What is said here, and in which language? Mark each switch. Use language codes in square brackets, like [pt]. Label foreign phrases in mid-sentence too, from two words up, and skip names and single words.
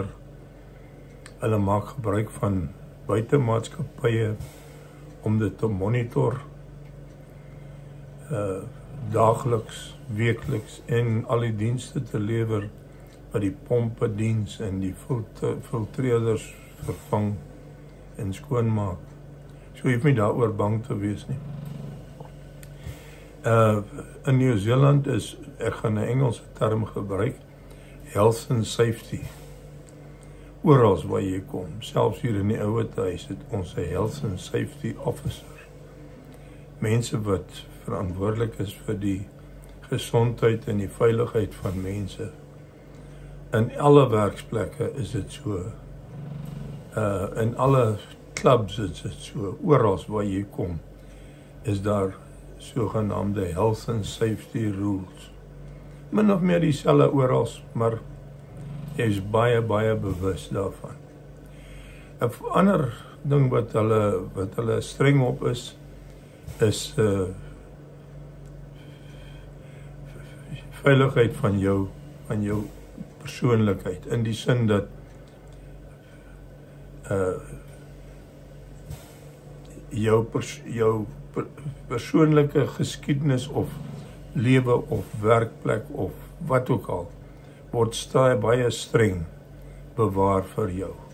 [af] Hulle maak gebruik van buitemaatskappye om dit te monitor, daagliks, weekliks, en al die dienste te lewer wat die pompe diens en die filtreerders vervang en skoonmaak. So hoef nie daaroor bang te wees nie. In Nieu-Seeland is, ek gaan 'n Engelse term gebruik, [en] health and safety. [af] Oral waar jy kom, selfs hier in die ouer huis het ons 'n [en] health and safety officer. [af] Mense wat verantwoordelik is vir die gesondheid en die veiligheid van mense. In alle werksplekke is dit so. In alle clubs is dit so. Oral waar jy kom, is daar sogenaamde [en] health and safety rules. [af] Min of meer dieselfde oral, maar jy is baie bewus daarvan. 'n ander ding wat hulle streng op is veiligheid van jou persoonlikheid, in die sin dat jou persoonlike geskiedenis of lewe of werkplek of wat ook al word baie streng bewaar vir jou.